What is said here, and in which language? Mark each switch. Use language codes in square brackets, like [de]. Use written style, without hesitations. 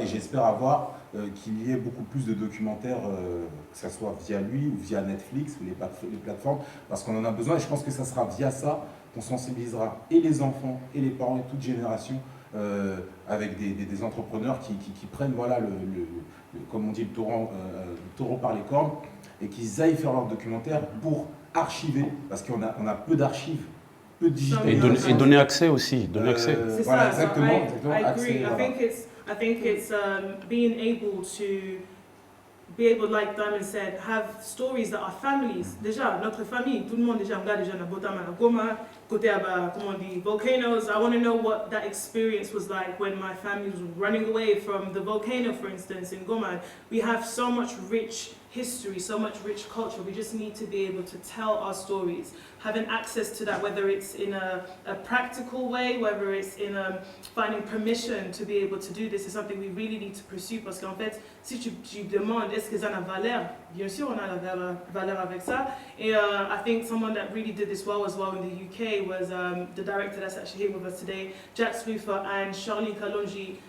[fr] Et j'espère avoir qu'il y ait beaucoup plus de documentaires, que ce soit via lui ou via Netflix ou les plateformes, parce qu'on en a besoin. Et je pense que ça sera via ça qu'on sensibilisera et les enfants et les parents et toute génération avec des entrepreneurs qui prennent, voilà, comme on dit, le taureau par les cornes, et qu'ils aillent faire leur documentaire pour archiver, parce qu'on a peu d'archives, peu digitales. Et donner accès aussi, donner accès. Voilà, exactement. [en] I agree. [fr] Accès, [en] I think it's being able to be able, like Diamond said, have stories that are families. [fr] Déjà, notre famille, tout le monde déjà regarde déjà [ln] na Botama na Goma, [fr] côté comment on dit, volcanoes. [en] I want to know what that experience was like when my family was running away from the volcano, for instance, in Goma. We have so much rich history, so much rich culture. We just need to be able to tell our stories, having access to that, whether it's in a practical way, whether it's in finding permission to be able to do this, is something we really need to pursue. [fr] Parce qu'en fait, si tu demandes est-ce que ça a valeur, bien sûr on a la valeur avec ça. [en] Et I think someone that really did this well as well in the UK was the director that's actually here with us today, Jack Sluther and Charlie Kalonji.